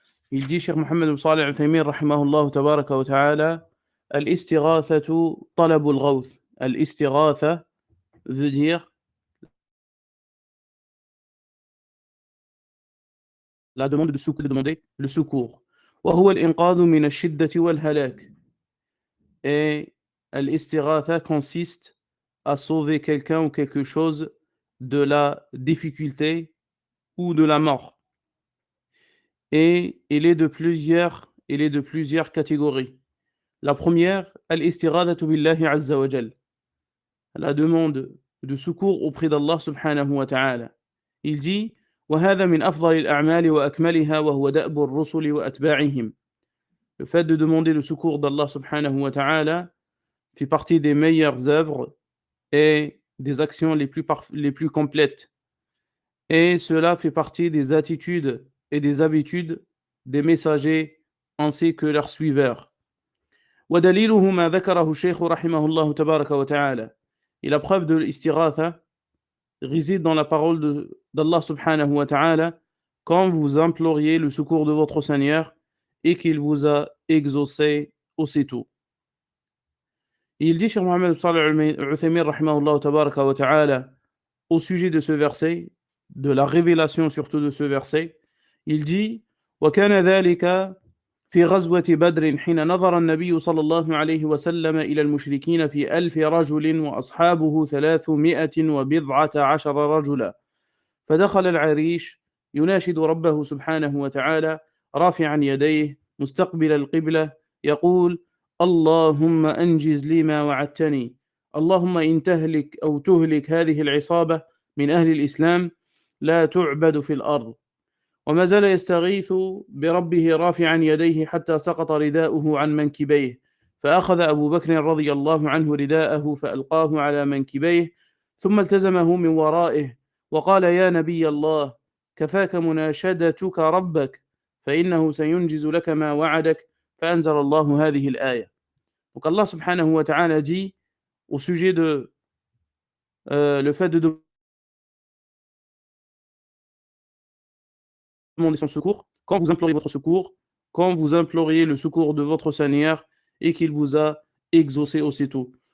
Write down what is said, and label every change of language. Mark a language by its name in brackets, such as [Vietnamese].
[French] Il dit, Cheikh Mohammed ibn Salih al-Uthaymin rahimahullah tabaraka wa ta'ala, [Arabic] al-istighathatu talabul ghawth. [French] Al-istighatha veut dire la demande de secours, de demander le secours. [Arabic] وهو الإنقاذ من الشدة والهلاك. [French] Et al-istighatha consiste à sauver quelqu'un ou quelque chose de la difficulté ou de la mort. Et il est de plusieurs catégories. La première, [Arabic] al-istighathatu billahi azza wa jal, [French] la demande de secours auprès d'Allah subhanahu wa ta'ala. Il dit [Arabic] وهذا من أفضل الأعمال وأكملها وهو دأب الرسل وأتباعهم. [French] Le fait de demander le secours d'Allah subhanahu wa ta'ala fait partie des meilleures œuvres et des actions les plus complètes. Et cela fait partie des attitudes et des habitudes des messagers ainsi que leurs suiveurs. [Arabic] ودليله ما ذكره الشيخ رحمه الله تبارك وتعالى. [French] Et la preuve de l'istighatha réside dans la parole d'Allah subhanahu wa ta'ala quand vous imploriez le secours de votre Seigneur et qu'il vous a exaucé aussitôt. Il dit, Cheikh Mohammed Salih al-Uthaymin rahimahullah tabaraka wa ta'ala, au sujet de ce verset, de la révélation surtout de ce verset, il dit [Arabic] وَكَانَ ذَلِكَ في غزوة بدر حين نظر النبي صلى الله عليه وسلم إلى المشركين في 1000 رجل وأصحابه 319 رجلا فدخل العريش يناشد ربه سبحانه وتعالى رافعا يديه مستقبل القبلة يقول اللهم أنجز لي ما وعدتني اللهم إن تهلك أو تهلك هذه العصابة من أهل الإسلام لا تعبد في الأرض. وما زال يستغيث بربه رافعا يديه حتى سقط رداؤه عن منكبيه فأخذ أبو بكر رضي الله عنه رداءه فألقاه على منكبيه ثم التزمه من ورائه وقال يا نبي الله كفاك مناشدتك ربك فإنه سينجز لك ما وعدك فأنزل الله هذه الآية. [French] Donc Allah subhanahu wa ta'ala dit au sujet de le fait de demander son secours, quand vous imploriez votre secours, quand vous imploriez le secours de votre Seigneur et qu'il vous a exaucé aussitôt.